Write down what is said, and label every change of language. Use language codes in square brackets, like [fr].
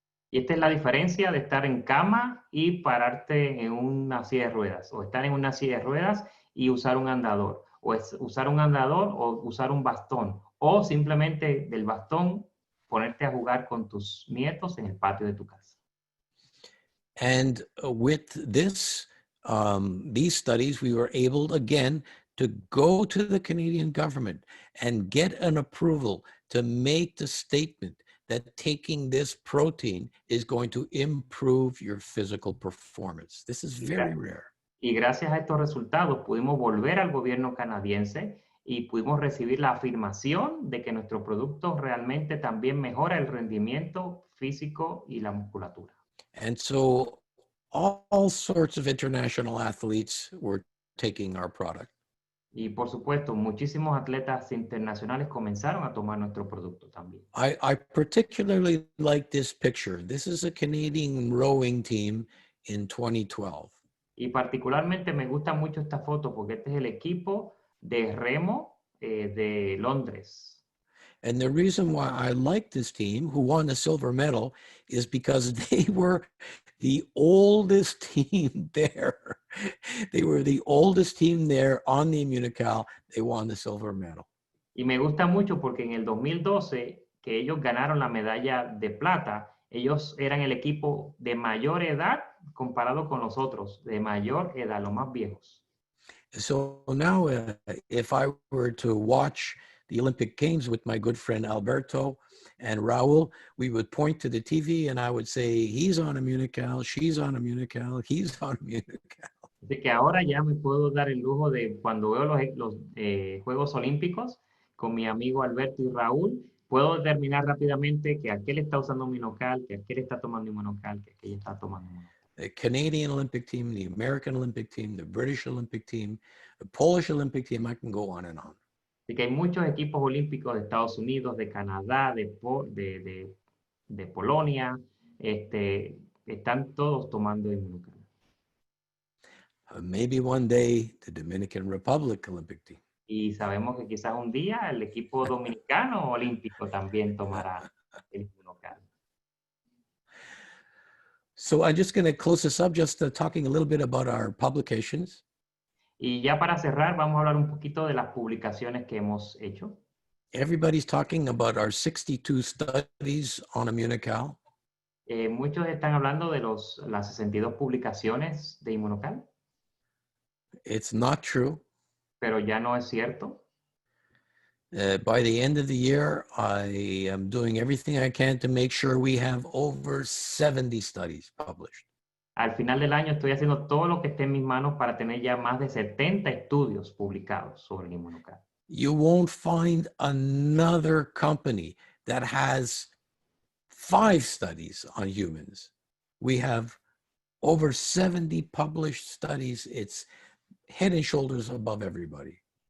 [es] Y esta es la diferencia de estar en cama y pararte en una silla de ruedas, o estar en una silla de ruedas y usar un andador, o usar un andador o usar un bastón, o simplemente del bastón ponerte a jugar con tus nietos en el patio de tu casa. [en] And with this, these studies, we were able again to go to the Canadian government and get an approval to make the statement that taking this protein is going to improve your physical performance. This is very rare. [es] Y gracias a estos resultados pudimos volver al gobierno canadiense y pudimos recibir la afirmación de que nuestro producto realmente también mejora el rendimiento físico y la musculatura. [en] And so all sorts of international athletes were taking our product. [es] Y por supuesto, muchísimos atletas internacionales comenzaron a tomar nuestro producto también. [en] I particularly like this picture. This is a Canadian rowing team in 2012. [es] Y particularmente me gusta mucho esta foto porque este es el equipo de remo de Londres. [en] And the reason why I like this team, who won the silver medal, is because they were the oldest team there. They were the oldest team there on the IMMUNOCAL. They won the silver medal. [es] Y me gusta mucho porque en el 2012, que ellos ganaron la medalla de plata, ellos eran el equipo de mayor edad comparado con los otros, de mayor edad, los más viejos. [en] So now, if I were to watch the Olympic Games with my good friend Alberto and Raul, we would point to the TV and I would say, he's on IMMUNOCAL, she's on IMMUNOCAL, he's on IMMUNOCAL. [es] Así que ahora ya me puedo dar el lujo de, cuando veo los Juegos Olímpicos con mi amigo Alberto y Raúl, puedo determinar rápidamente que aquel está usando IMMUNOCAL, que aquel está tomando IMMUNOCAL, que aquel está tomando IMMUNOCAL. [en] The Canadian Olympic team, the American Olympic team, the British Olympic team, the Polish Olympic team, I can go on and on. [es] Así que hay muchos equipos olímpicos de Estados Unidos, de Canadá, de Polonia, están todos tomando IMMUNOCAL. [en] Maybe one day the Dominican Republic Olympic team. [es] Y sabemos que quizás un día el equipo dominicano olímpico también tomará el IMMUNOCAL. [en] So I'm just going to close this up, just talking a little bit about our publications. [es] Y ya para cerrar, vamos a hablar un poquito de las publicaciones que hemos hecho. [en] Everybody's talking about our 62 studies on IMMUNOCAL. [es] Muchos están hablando de las 62 publicaciones de IMMUNOCAL. [en] It's not true. [es] Pero ya no es cierto. [en] By the end of the year, I am doing everything I can to make sure we have over 70 studies published. [es] Al final del año estoy haciendo todo lo que esté en mis manos para tener ya más de 70 estudios publicados sobre el IMMUNOCAL. [en] You won't find another company that has 5 studies on humans. We have over 70 published studies. It's head and shoulders above everybody.